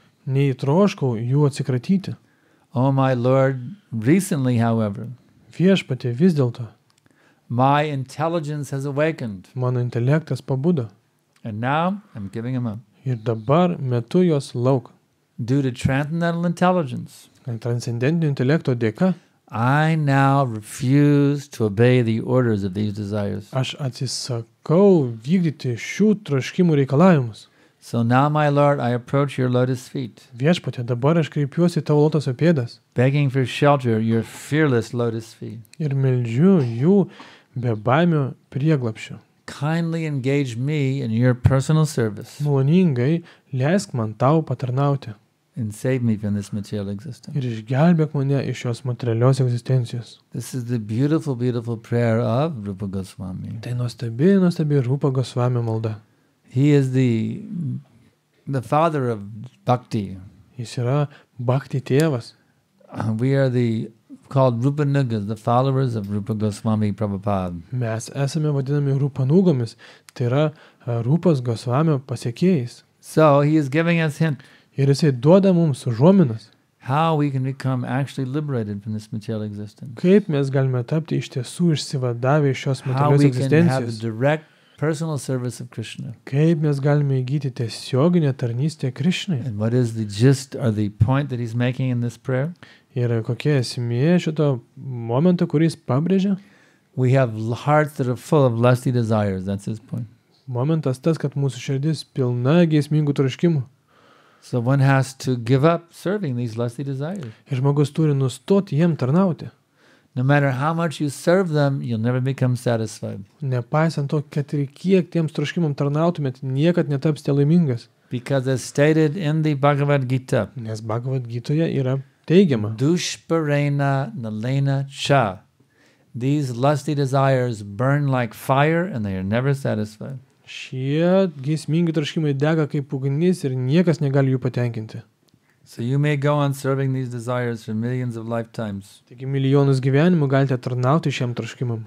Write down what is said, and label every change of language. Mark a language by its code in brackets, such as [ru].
[lt] nei troškau jų atsikratyti. [en] O my Lord, recently, however, [lt] Viešpatie, vis dėlto, [en] my intelligence has awakened, [lt] mano intelektas pabudo. [en] and now I'm giving them up. [lt] Ir dabar metu jos lauk. [en] Due to transcendental intelligence, [lt] Transcendentinio intelekto dėka [en] I now refuse to obey the orders of these desires. [lt] aš atsisakau vykdyti šių troškimų reikalavimus. [en] So now, my Lord, I approach your lotus feet, [lt] Viešpatie, dabar aš kreipiuosi į tavo lotoso pėdas [en] begging for shelter, your fearless lotus feet. [lt] ir meldžiu jų be baimio prieglapščio. [en] Kindly engage me in your personal service [lt] Maloningai leisk man tau patarnauti [en] and save me from this material existence. [lt] ir išgelbėk mane iš šios materialios egzistencijos. [en] This is the beautiful, beautiful prayer of Rupa Goswami. [lt] Tai nuostabi Rupa Gosvamio malda. [en] He is the father of bhakti. [lt] Jis yra bhakti tėvas. [en] We are called Rupa Nugas, the followers of Rupa Goswami Prabhupada. [lt] Mes esame vadinami Rupanūgomis, tai yra Rupas Gosvamio pasiekėjais. [en] So he is giving us hint [lt] Ir jisai duoda mums užuominas, [en] how we can become actually liberated from this material existence. [lt] kaip mes galime tapti iš tiesų išsivadavę iš šios [en] How [lt] materialios [en] we can have a [lt] egzistencijos. [en] direct personal service of Krishna. [lt] Kaip mes galime įgyti tiesioginę tarnystę Krišnai. [en] And what is the gist or the point that he's making in this prayer? [lt] Ir kokia esmė šito momento, kuris pabrėžia? [en] We have hearts that are full of lusty desires. That's his point. [lt] Momentas tas, kad mūsų širdis pilna geismingų troškimų. [en] So one has to give up serving these lusty desires. [lt] Ir žmogus turi nustoti jiem tarnauti. [en] No matter how much you serve them, you'll never become satisfied. [lt] Nepaisant to, kad ir kiek tiems troškimam tarnautumėt, niekad netapsite laimingas. [en] Because as stated in the Bhagavad Gita, [lt] Nes Bhagavad Gitoje yra teigiama. [sa] Dushparena nalena cha. [en] These lusty desires burn like fire and they are never satisfied. [lt] Šie geismingi troškimai dega kaip ugnis ir niekas negali jų patenkinti. [en] So you may go on serving these desires for millions of lifetimes, [lt] Taigi milijonus gyvenimų galite tarnauti šiam troškimam,